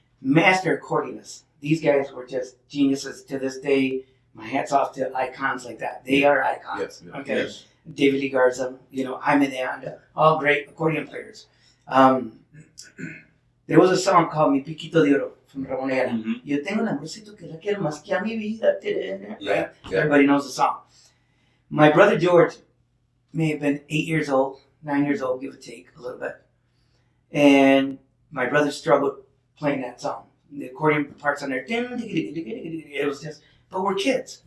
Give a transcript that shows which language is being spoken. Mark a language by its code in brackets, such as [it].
[en] Master accordionists. These guys were just geniuses to this day. My hat's off to icons like that. They are icons. Yes. Okay. Yes. David Lee Garza, you know, Jaime de Anda, all great accordion players. There was a song called Mi Piquito de Oro from Ramon Ayala. Mm-hmm. [es] Yo tengo un amorcito que la quiero más que a mi vida. [en] Right? Yeah. Everybody knows the song. My brother George may have been 8 years old, 9 years old, give or take a little bit. And my brother struggled playing that song. The accordion parts on there, it was just, but we're kids.